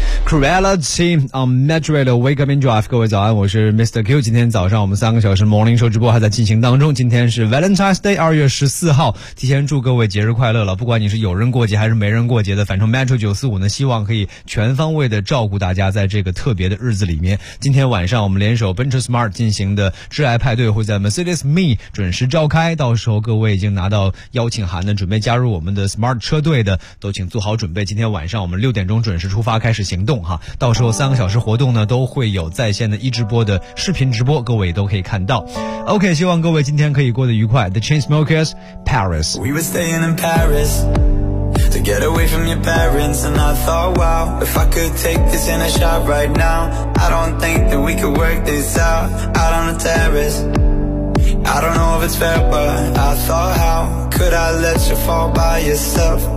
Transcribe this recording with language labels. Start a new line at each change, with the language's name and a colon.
English: Reality on Metro Radio Wake Up in Drive，
Chinese: 各位早安，我是
English: Mr. Q。
Chinese: 今天早上我们三个小时 Morning Show 直播还在进行当中，今天是 Valentine's Day， 2月14号，提前祝各位节日快乐了。不管你是有人过节还是没人过节的，反正 Metro 945呢希望可以全方位的照顾大家在这个特别的日子里面。今天晚上我们联手 Benchmark 进行的挚爱派对会在 Mercedes Me 准时召开，到时候各位已经拿到邀请函的准备加入我们的 Smart 车队的都请做好准备，今天晚上我们6点钟准时出发开始行动哈。到时候三个小时活动呢都会有在线的一直播的视频直播，各位都可以看到。 OK， 希望各位今天可以过得愉快。
English: The Chainsmokers Paris. We were staying in Paris to get away from your parents, and I thought, wow, if I could take this in a shot right now, I don't think that we could work this out. Out on the terrace, I don't know if it's fair, but I thought, how could I let you fall by yourself?